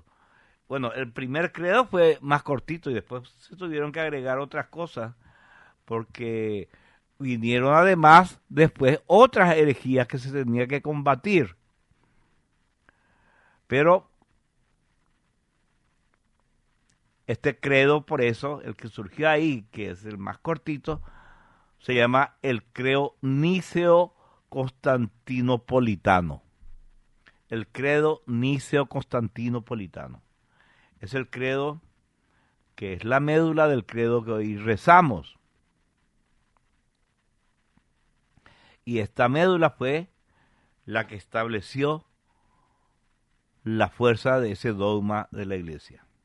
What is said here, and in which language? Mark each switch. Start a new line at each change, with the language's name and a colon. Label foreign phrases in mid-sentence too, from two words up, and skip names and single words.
Spanish: Bueno, el primer credo fue más cortito y después se tuvieron que agregar otras cosas porque vinieron además después otras herejías que se tenía que combatir. Pero este credo, por eso, el que surgió ahí, que es el más cortito, se llama el credo niceo-constantinopolitano. El credo niceo-constantinopolitano. Es el credo que es la médula del credo que hoy rezamos. Y esta médula fue la que estableció la fuerza de ese dogma de la Iglesia.